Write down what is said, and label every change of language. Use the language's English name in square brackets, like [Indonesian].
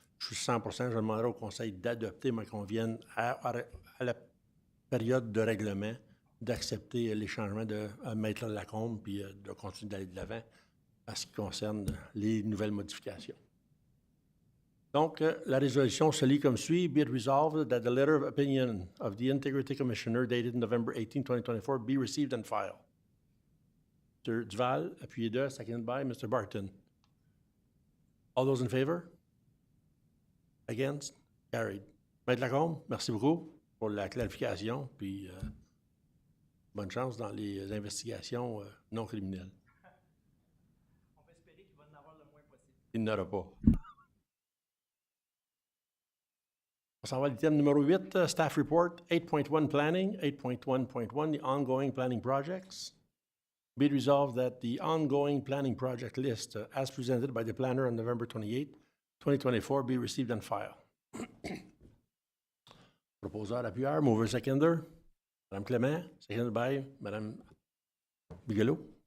[French] Je suis 100%, je demanderai au Conseil d'adopter, mais qu'on vienne à la période de règlement, d'accepter les changements de Maître Lacombe, puis de continuer d'aller de l'avant à ce qui concerne les nouvelles modifications. Donc, Donc, la résolution se lit comme suit. [English] Be it resolved that the letter of opinion of the Integrity Commissioner dated November 18, 2024 be received and filed. Mr. Duval, [French] appuyé de, [English] seconded by Mr. Barton. All those in favor? Against? Carried. [French] Maître Lacombe, merci beaucoup pour la clarification, puis bonne chance dans les investigations non criminelles. On va espérer qu'il va en avoir le moins possible. Il n'y en aura pas. On s'en va à l'item numéro 8, Staff Report, 8.1 Planning, 8.1.1, [English] the ongoing planning projects. Be it resolved that the ongoing planning project list, as presented by the planner on November 28, 2024, be received and filed. [French] Proposeur, appuyeur, [English] mover, seconder. Madame Clément, seconded by Madame Bigelow.